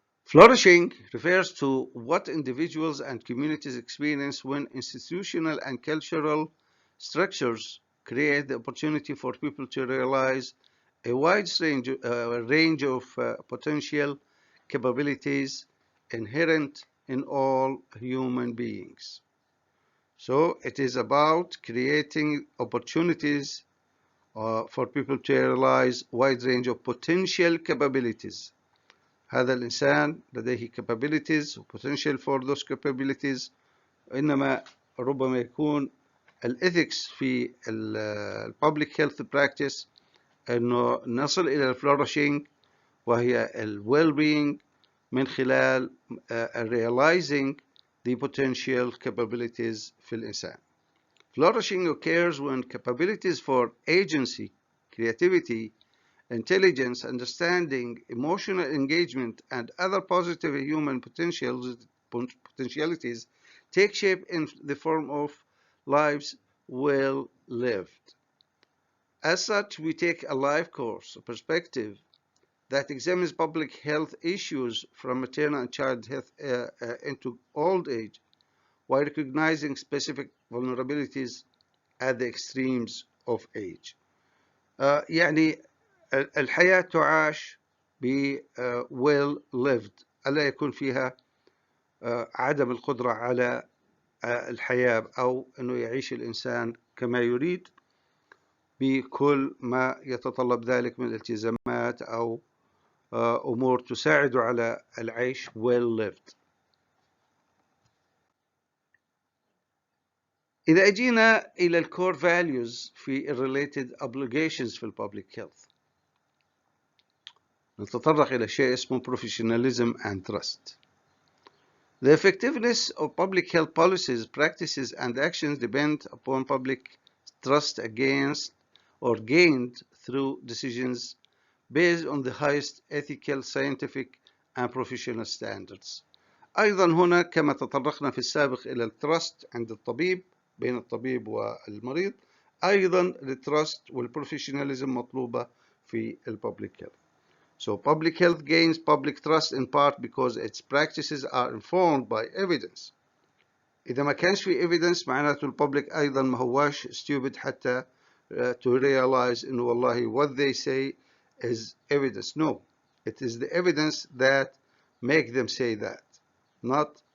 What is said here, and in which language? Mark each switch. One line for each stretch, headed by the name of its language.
English: Flourishing refers to what individuals and communities experience when institutional and cultural structures create the opportunity for people to realize a wide range of potential capabilities inherent in all human beings. So it is about creating opportunities for people to realize a wide range of potential capabilities.
Arabic: هذا الإنسان لديه capabilities و
English: potential for those capabilities،
Arabic: إنما ربما يكون الإثكس في
English: public health practice
Arabic: أنه نصل إلى flourishing وهي well-being من خلال
English: realizing the potential capabilities
Arabic: في الإنسان.
English: Flourishing occurs when capabilities for agency, creativity, intelligence, understanding, emotional engagement, and other positive human potentialities take shape in the form of lives well lived. As such, we take a life course, a perspective that examines public health issues from maternal and child health into old age, while recognizing specific vulnerabilities at the extremes of age.
Arabic: يعني الحياة تعاش ب
English: well lived،
Arabic: ألا يكون فيها عدم القدرة على الحياة أو أنه يعيش الإنسان كما يريد بكل ما يتطلب ذلك من التزامات أو أمور تساعد على العيش well lived. إذا أجينا إلى الكور values في
English: related obligations
Arabic: في public health، نتطرق إلى شيء اسمه
English: professionalism and trust. The effectiveness of public health policies, practices, and actions depend upon public trust against or gained through decisions based on the highest ethical, scientific, and professional standards.
Arabic: أيضا هنا كما تطرقنا في السابق إلى التراست عند الطبيب بين الطبيب والمريض، أيضا التراست والبروفيشناليزم مطلوبة في الببليك هيلث.
English: So public health gains public trust in part because its practices are informed by evidence.
Arabic: إذا ما كانش في
English: evidence
Arabic: معناته الببليك أيضا ما هواش
English: stupid
Arabic: حتى
English: to realize
Arabic: إنه والله
English: what they say is evidence. No, it is the evidence that make them say that, not